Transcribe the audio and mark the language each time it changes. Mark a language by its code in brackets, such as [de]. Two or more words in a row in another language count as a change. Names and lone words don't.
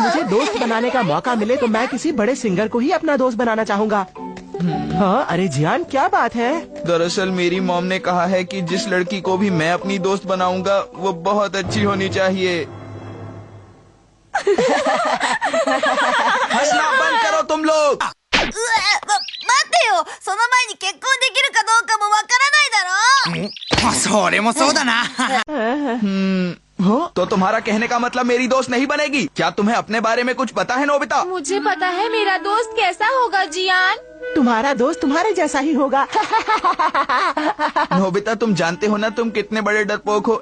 [hi] मुझे दोस्त बनाने का मौका मिले तो मैं किसी बड़े सिंगर को ही अपना दोस्त बनाना चाहूँगा। हाँ, अरे जियान, क्या बात है? दरअसल मेरी मॉम ने कहा है कि जिस लड़की को भी मैं अपनी दोस्त बनाऊंगा वो बहुत अच्छी होनी चाहिए। हंसना बंद करो तुम लोग। [ja] 待てよ、その前に結婚できるかどうかもわからないだろ。それもそうだな。 [hi] तो तुम्हारा कहने का मतलब मेरी दोस्त नहीं बनेगी? क्या तुम्हें अपने बारे में कुछ पता है नोबिता? मुझे पता है मेरा दोस्त कैसा होगा जियान। तुम्हारा दोस्त तुम्हारे जैसा ही होगा। नोबिता, तुम जानते हो ना तुम कितने बड़े डरपोक हो।